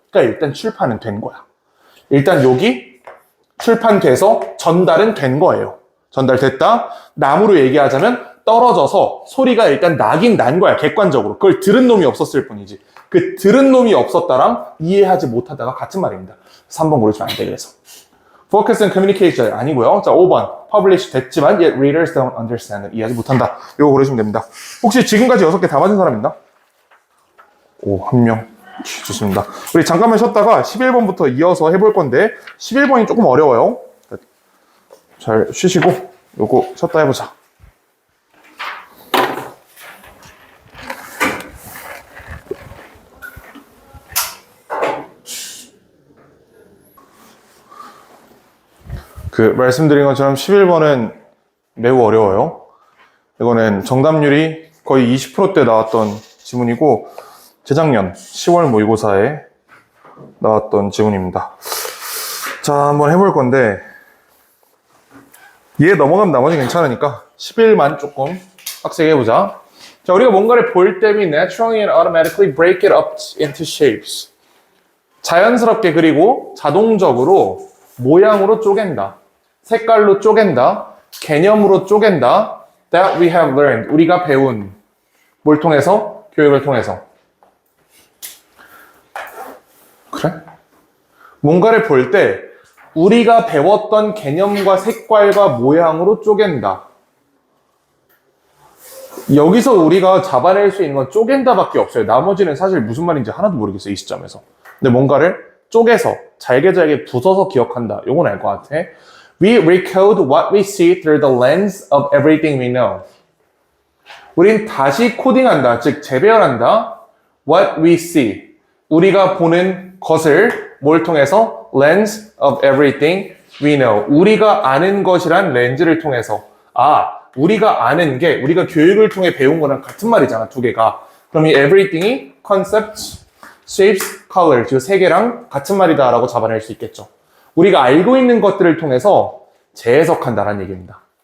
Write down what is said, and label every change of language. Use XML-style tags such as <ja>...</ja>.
<ko>그러니까 일단 출판은 된 거야. 일단 여기 출판돼서 전달은 된 거예요. 전달됐다. 나무로 얘기하자면 떨어져서 소리가 일단 나긴 난 거야. 객관적으로. 그걸 들은 놈이 없었을 뿐이지. 그 들은 놈이 없었다랑 이해하지 못하다가 같은 말입니다. 3번 고르시면 안 돼. 그래서</ko> <en>Focus on communication</en> <ko>아니고요. 자, 5번.</ko> <en>Publish</en> <ko>됐지만</ko> <en>yet readers don't understand it.</en> <ko>이해하지 못한다. 이거 고르시면 됩니다. 혹시 지금까지 6개 다 맞은 사람 있나? 오, 한 명. 좋습니다. 우리 잠깐만 쉬었다가 11번부터 이어서 해볼 건데 11번이 조금 어려워요. 잘 쉬시고 요거 쉬었다 해보자. 말씀드린 것처럼 11번은 매우 어려워요. 이거는 정답률이 거의 20%대 나왔던 지문이고 재작년 10월 모의고사에 나왔던 지문입니다. 자, 한번 해볼 건데 얘 넘어가면 나머지 괜찮으니까 11만 조금 빡세게 해보자. 자, 우리가 뭔가를 볼 때</ko> <en>we naturally and automatically break it up into shapes.</en> <ko>자연스럽게 그리고 자동적으로 모양으로 쪼갠다. 색깔로 쪼갠다. 개념으로 쪼갠다.</ko> <en>That we have learned.</en> <ko>우리가 배운 뭘 통해서? 교육을 통해서. 그래? 뭔가를 볼 때 우리가 배웠던 개념과 색깔과 모양으로 쪼갠다. 여기서 우리가 잡아낼 수 있는 건 쪼갠다 밖에 없어요. 나머지는 사실 무슨 말인지 하나도 모르겠어요. 이 시점에서. 근데 뭔가를 쪼개서 잘게 부숴서 기억한다. 요건 알 것 같아.</ko> <en>We recode what we see through the lens of everything we know.</en> <ko>우린 다시 코딩한다. 즉 재배열한다.</ko> <en>What we see.</en> <ko>우리가 보는 것을 뭘 통해서?</ko> <en>Lens of everything we know.</en> <ko>우리가 아는 것이란 렌즈를 통해서. 우리가 아는 게 우리가 교육을 통해 배운 거랑 같은 말이잖아. 두 개가. 그럼 이 everything이 concept, shapes, colors 이 세 개랑 같은 말이다 라고 잡아낼 수 있겠죠. 우리가 알고 있는 것들을 통해서 재해석한다라는 얘기입니다.</ko>